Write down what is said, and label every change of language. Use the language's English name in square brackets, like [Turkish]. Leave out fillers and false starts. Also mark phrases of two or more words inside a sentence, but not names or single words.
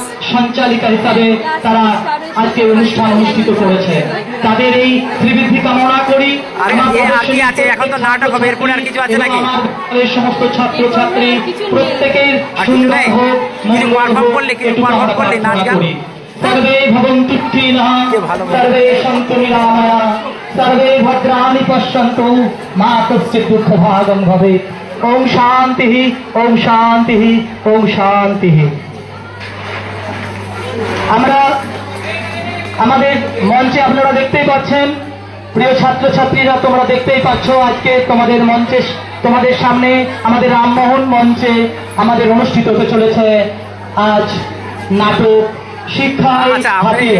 [Bangla] সঞ্চালিকা হিসাবে তারা আজকে অনুষ্ঠান অনুষ্ঠিত করেছে। তাদের এই শ্রীবৃদ্ধি কামনা করি। আর কি আছে এখন? তো নাটক হবে, এরপরে আর কিছু আছে নাকি? সমস্ত ছাত্র ছাত্রী প্রত্যেকের সুন্দর হোক, পারফর্ম করলে নাচ গান [Sanskrit] सर्वे भवन्तु सुखिनः सर्वे सन्तु निरामया सर्वे भद्राणि पश्यन्तु मा कश्चित् दुःखभागं भवेत्। ओम शान्तिः ओम शान्तिः ओम शान्तिः। [Bangla] আমরা আমাদের মঞ্চে আপনারা দেখতেই পাচ্ছেন, প্রিয় ছাত্রছাত্রীরা তোমরা দেখতেই পাচ্ছ, আজকে তোমাদের মঞ্চে তোমাদের সামনে আমাদের রামমোহন মঞ্চে আমাদের অনুষ্ঠিত হতে চলেছে আজ নাটক শিক্ষায় হাতিয়ার।